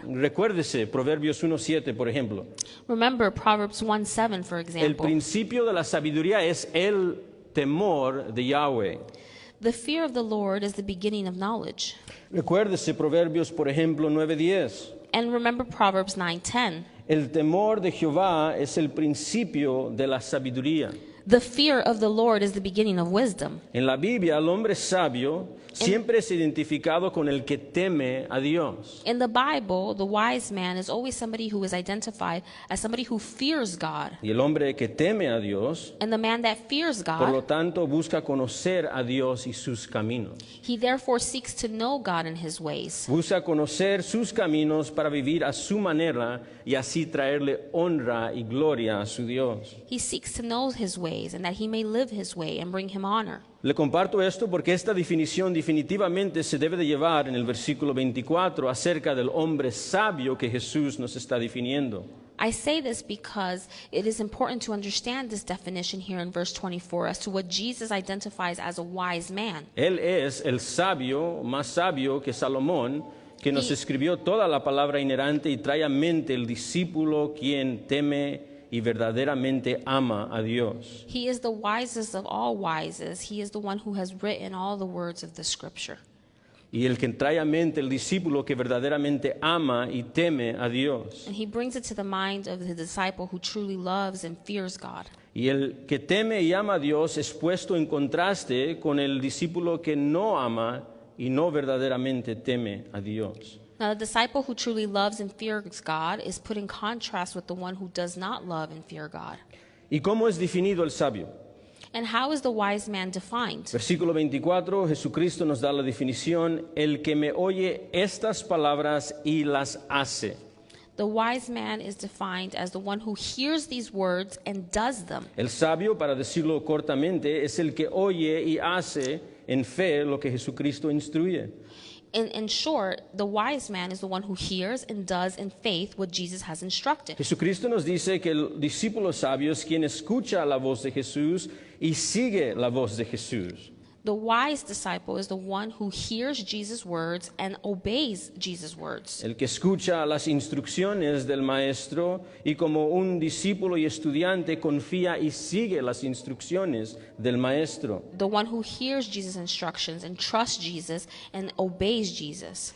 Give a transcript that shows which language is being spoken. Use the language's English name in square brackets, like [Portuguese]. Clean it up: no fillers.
[Spanish] Recuérdese, Proverbios 1:7, por ejemplo. [English] Remember Proverbs 1:7, for [Spanish] El [English] example. [Spanish] principio de la sabiduría es el temor de Yahweh. [English] The fear of the Lord is the beginning of knowledge. [Spanish] Recuérdese, Proverbios, por ejemplo, 9:10. [English] And remember Proverbs 9:10. [Spanish] El temor de Jehová es el principio de la sabiduría. [English] The fear of the Lord is the beginning of wisdom. [Spanish] En la Biblia, el hombre sabio siempre es identificado con el que teme a Dios. [English] In the Bible, the wise man is always somebody who is identified as somebody who fears God. [Spanish] Y el hombre que teme a Dios, [English] And the man that fears [Spanish] por lo [English] God, [Spanish] tanto, busca conocer a Dios y sus caminos. [English] he therefore seeks to know God and his ways. [Spanish] Busca conocer sus caminos para vivir a su manera y así traerle honra y gloria a su Dios. [English] He seeks to know his ways and that he may live his way and bring him honor. [Spanish] Le comparto esto porque esta definición definitivamente se debe de llevar en el versículo 24 acerca del hombre sabio que Jesús nos está definiendo. [English] I say this because it is important to understand this definition here in verse 24 as to what Jesus identifies as a wise man. [Spanish] Él es el sabio, más sabio que Salomón, que nos Y- escribió toda la palabra inerrante y trae a mente el discípulo quien teme y verdaderamente ama a Dios. [English] He is the wisest of all wises. He is the one who has written all the words of the scripture. [Spanish] Y el que trae a mente el discípulo que verdaderamente ama y teme a Dios. [English] And he brings it to the mind of the disciple who truly loves and fears God. [Spanish] Y el que teme y ama a Dios es puesto en contraste con el discípulo que no ama y no verdaderamente teme a Dios. [English] Now, the disciple who truly loves and fears God is put in contrast with the one who does not love and fear God. [Spanish] ¿Y cómo es definido el sabio? [English] And how is the wise man defined? [Spanish] Versículo 24, Jesucristo nos da la definición: el que me oye estas palabras y las hace. [English] The wise man is defined as the one who hears these words and does them. [Spanish] El sabio, para decirlo cortamente, es el que oye y hace en fe lo que Jesucristo instruye. [English] In short, the wise man is the one who hears and does in faith what Jesus has instructed. [Spanish] Jesucristo nos dice que el discípulo sabio es quien escucha la voz de Jesús y sigue la voz de Jesús. [English] The wise disciple is the one who hears Jesus' words and obeys Jesus' words. [Spanish] El que escucha las instrucciones del maestro y como un discípulo y estudiante confía y sigue las instrucciones del maestro. [English] The one who hears Jesus' instructions and trusts Jesus and obeys Jesus.